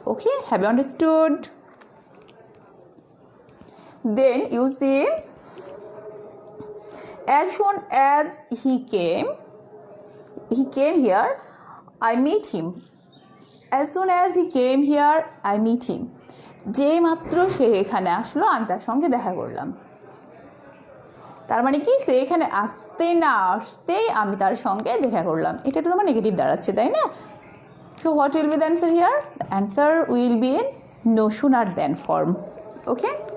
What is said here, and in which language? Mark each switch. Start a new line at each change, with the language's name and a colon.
English: Okay, have you understood? Then you see, as soon as he came here, I meet him. As soon as he came here, I meet him.
Bangla: যে মাত্র সে এখানে আসলো আমি তার সঙ্গে দেখা করলাম। তার মানে কি, সে এখানে আসতে না আসতেই আমি তার সঙ্গে দেখা করলাম। এটা তো তোমার নেগেটিভ দাঁড়াচ্ছে, তাই না?
English: So what will be the answer here? The answer will be in no sooner than form. Okay?